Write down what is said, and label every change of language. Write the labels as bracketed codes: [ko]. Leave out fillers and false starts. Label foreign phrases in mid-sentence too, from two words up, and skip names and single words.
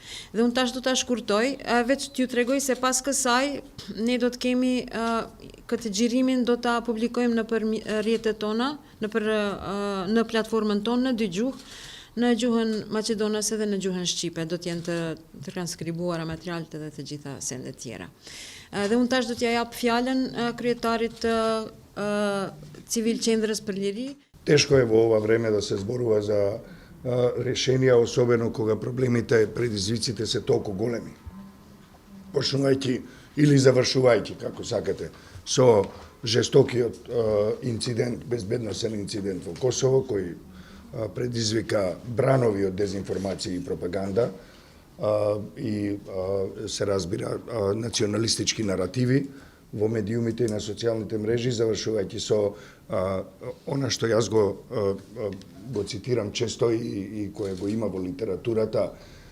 [sq] Dhe unë tash do ta shkurtoj, veç t'ju tregoj se pas kësaj ne do të kemi këtë xhirimin do ta publikojmë nëpër rrjetet tona, në platformën tonë në 2 gjuhë, në gjuhën maqedonase dhe në gjuhën shqipe, do të jenë të transkribuara materialet edhe të gjitha sendet tjera. Dhe unë tash do t'ja jap fjalën kryetarit të Civil Qendrës për Liri. [mk] Тешко е во ова време да се зборува за решенија, особено кога проблемите, предизвиците се толку големи. Почнувајќи или завршувајќи, како сакате, со жестокиот инцидент, безбедносен инцидент во Косово, кој предизвика бранови од дезинформација и пропаганда и се разбира националистички наративи во медиумите и на социјалните мрежи, завршувајќи со она што јас го цитирам често и кое го има во литературата,